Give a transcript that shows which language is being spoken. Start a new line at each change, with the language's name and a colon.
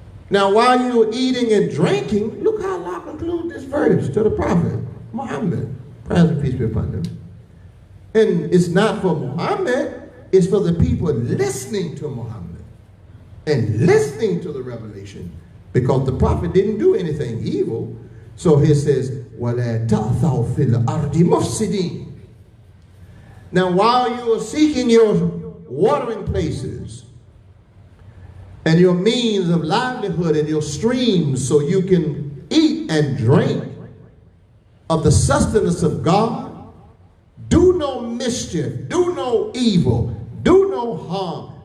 English: Now, while you're eating and drinking, look how Allah concludes this verse to the Prophet Muhammad, praise and peace be upon him. And it's not for Muhammad, it's for the people listening to Muhammad and listening to the revelation, because the Prophet didn't do anything evil. So he says,
Arabic: وَلَا تَأْثَوْا فِي الْأَرْضِ مُفْسِدِينَ.
English: Now, while you are seeking your watering places and your means of livelihood and your streams so you can eat and drink of the sustenance of God, do no mischief, do no evil, do no harm,